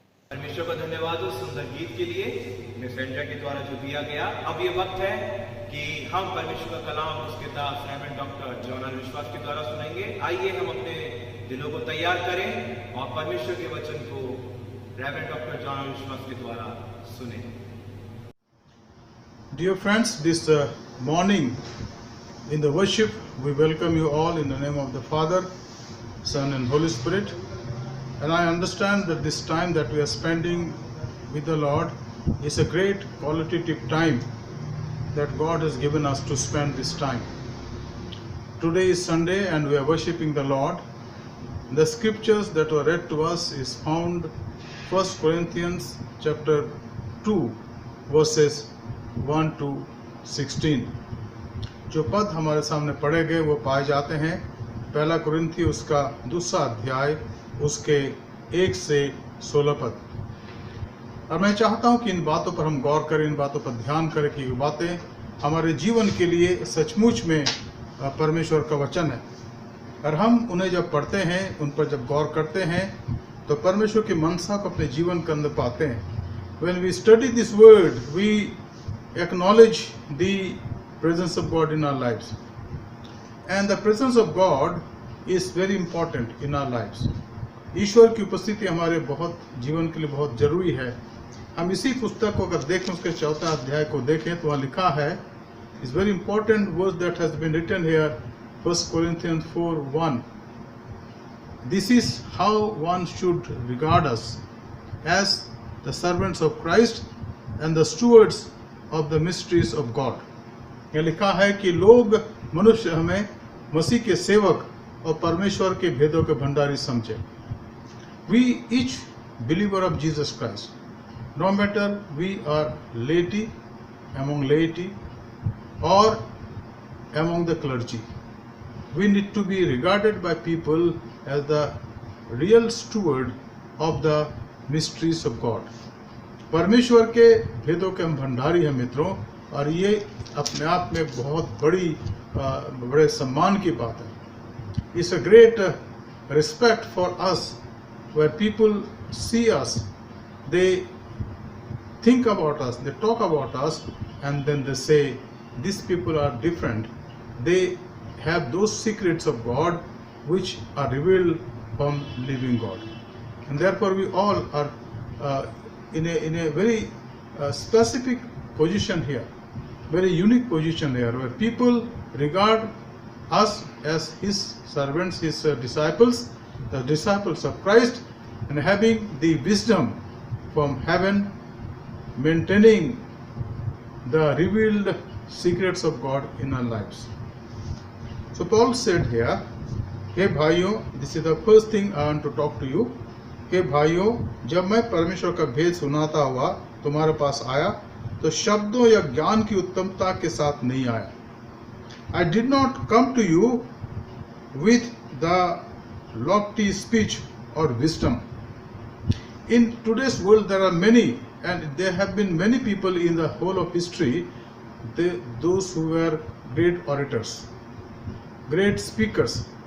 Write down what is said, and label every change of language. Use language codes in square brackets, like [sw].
[hi] परमेश्वर का धन्यवाद उस सुंदर गीत के लिए मिस एंड्रिया के द्वारा जो दिया गया। अब ये वक्त है कि हम परमेश्वर का कलाम उसके दास रेवरेंड डॉक्टर जॉन विश्वास के द्वारा सुनेंगे। आइए हम अपने दिलों को तैयार करें और परमेश्वर के वचन को रेवरेंड डॉक्टर जॉन विश्वास के द्वारा सुनें। [en] Dear friends, this morning in the worship, we welcome you all in the name of the Father, Son and Holy Spirit. And I understand that this time that we are spending with the Lord is a great qualitative time that God has given us to spend this time. Today is Sunday and we are worshiping the Lord. The scriptures that were read to us is found 1 Corinthians chapter 2 verses 1 to 16. [hi] जो पद हमारे सामने पढ़े गए वो पाए जाते हैं पहला कुरिन्थी उसका दूसरा अध्याय उसके 1 से 16 पद। और मैं चाहता हूं कि इन बातों पर हम गौर करें, इन बातों पर ध्यान करें कि ये बातें हमारे जीवन के लिए सचमुच में परमेश्वर का वचन है। और हम उन्हें जब पढ़ते हैं, उन पर जब गौर करते हैं तो परमेश्वर की मनसा को अपने जीवन के अंदर पाते हैं। [en] When we study this word, we acknowledge the presence of God in our lives. And the presence of God is very important in our lives. [hi] ईश्वर की उपस्थिति हमारे बहुत जीवन के लिए बहुत जरूरी है। हम इसी पुस्तक को अगर देखें, उसके 4 अध्याय को देखें तो वहाँ लिखा है, [en] इस very important verse that has been written here, 1 Corinthians 4:1. This is how one should regard us as the servants of Christ and the stewards of the mysteries of God. [hi] यह लिखा है कि लोग मनुष्य हमें मसीह के सेवक और परमेश्वर के भेदों के भंडारी समझे। [en] We each believer of Jesus Christ, no matter we are laity, among laity or among the clergy, we need to be regarded by people as the real steward of the mysteries of God. [hi] परमेश्वर के भेदों के हम भंडारी हैं मित्रों, और ये अपने आप में बहुत बड़े सम्मान की बात है. [en] It's a great respect for us where people see us, they think about us, they talk about us, and then they say, these people are different. They have those secrets of God which are revealed from living God. And therefore we all are in a very specific position here, very unique position here, where people regard us as His servants, His disciples, the disciples of Christ, and having the wisdom from heaven, maintaining the revealed secrets of God in our lives. So Paul said here, [hi] हे भाइयों, [en] this is the first thing I want to talk to you. [hi] हे भाइयों, जब मैं परमेश्वर का भेद सुनाता हुआ तुम्हारे पास आया तो शब्दों या ज्ञान की उत्तमता के साथ नहीं आया. [en] I did not come to you with the lofty speech or wisdom. In today's world there are many, and there have been many people in the whole of history, those who were great orators, great speakers.